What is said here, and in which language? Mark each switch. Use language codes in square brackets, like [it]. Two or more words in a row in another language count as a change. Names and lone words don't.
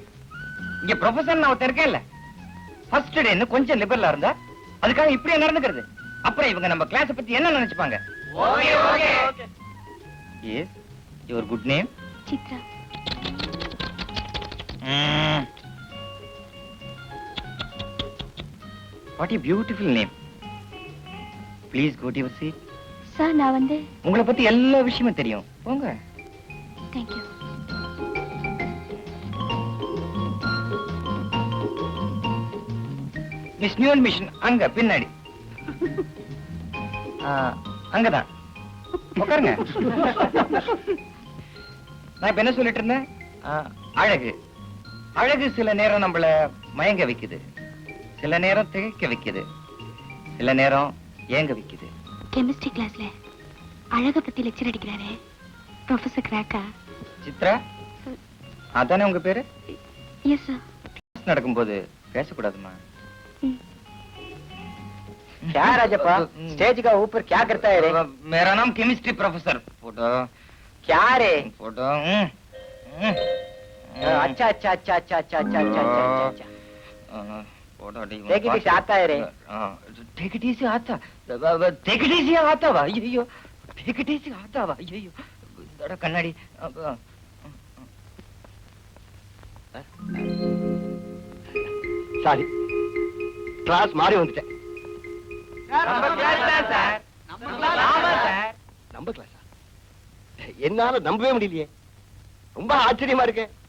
[ta] இங்க ப்ரொஃபசர் நான் ஒருத்தர் இருக்கேன்ல, ஃபர்ஸ்ட் டேன்னு கொஞ்சம் லிபரலா இருந்தா அதுக்காக இப்படியே நடந்துக்கிறது. அப்புறம் இவங்க நம்ம கிளாஸ் பத்தி என்ன நினைச்சுப்பாங்க? [en] Yes, your good name? [ta] சித்ரா. [en] What a beautiful name. Please go to your seat. [ta] சார் நான் வந்து உங்களை பத்தி எல்லா விஷயமும் தெரியும். போங்க. தேங்க்யூ. மிஸ் நியூ மிஷன் அங்க பின்னாடி. அங்கதான் உட்காருங்க. நான் இப்ப என்ன சொல்லிட்டு இருந்தேன்? அழகு. அழகு சில நேரம் நம்மள மயங்க வைக்குது, சில நேரம் திகைக்க வைக்குது, சில நேரம் ஏங்க வைக்குது. கெமிஸ்ட்ரி கிளாஸ்ல அழக பத்தி லெக்சர் அடிக்கிறாரே ப்ரொஃபசர் கிராக்கா. சித்ரா அதானே உங்க பேரு? [en] Yes sir. [ta] நடக்கும்போது பேசக்கூடாதுமா. [hi] क्या राजप्पा स्टेज का ऊपर क्या करता है रे? मेरा नाम [en] chemistry professor. [hi] फोटो क्या रे? फोटो अच्छा अच्छा अच्छा अच्छा अच्छा अच्छा अच्छा अच्छा फोटो [en] Take it easy [hi] आता है रे? [en] take it easy [hi] आता. [en] take it easy [hi] आता वा. अय्यो [en] take it easy [hi] आता वा. अय्यो दड़ा कन्नाडी. [ta] சாரி கிளாஸ் மாறி வந்துட்டேன். நம்ம கிளாஸா? என்னால நம்பவே முடியலையே, ரொம்ப ஆச்சரியமா இருக்கு.